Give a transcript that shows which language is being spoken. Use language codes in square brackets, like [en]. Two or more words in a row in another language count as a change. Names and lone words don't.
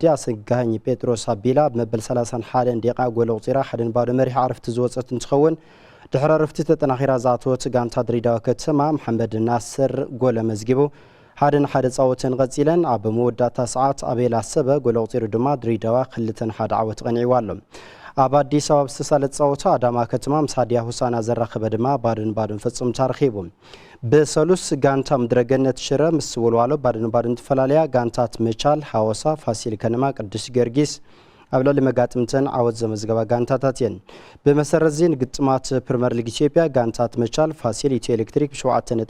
[ti] ኣሰጋኝ ጴጥሮስ ኣቢላ በመበል 31 ደቂቃ ጎል ኣውፂራ 1-0 መሪሕ ዓረፍቲ ዝወፀት እንትኸውን ድሕረ ዕረፍቲ ተጠናኺራ ዝኣተወት ጋንታ ድሬዳዋ ከተማ መሐመድ ናስር ጎል መዝጊቡ 1-1 ፃወተን ቀፂለን ኣብ መወዳእታ ሰዓት ኣቤል ኣሰበ ጎል ኣውፂሩ ድማ ድሬዳዋ 2-1 ዓወት ቀኒዕዋ ኣሎ ኣብ አዲስ አበባ ዝተሳለጠ ፀወታ አዳማ ከተማ ምስ ሃዲያ ሆሳና ዘራኸበ ድማ ባድን ፍጹም ተረኺቦም በሰሉስ ጋንታ ምድረገነት ሽረ ምስ ወልዋሎ ባድን ተፈላለያ ጋንታት መቻል ሐዋሳ ፋሲል ከነማ ቅዱስ ጊዮርጊስ ኣብ ልዕሊ መጋጥምተን ዓወት ዘመዝገባ ጋንታታት እየን ብመሰረት ዚን ግጥማት ፕሪሚየር ሊግ ኢትዮጵያ ጋንታት መቻል ፋሲል ኢትዮ ኤሌክትሪክ ብ7 ነጥብ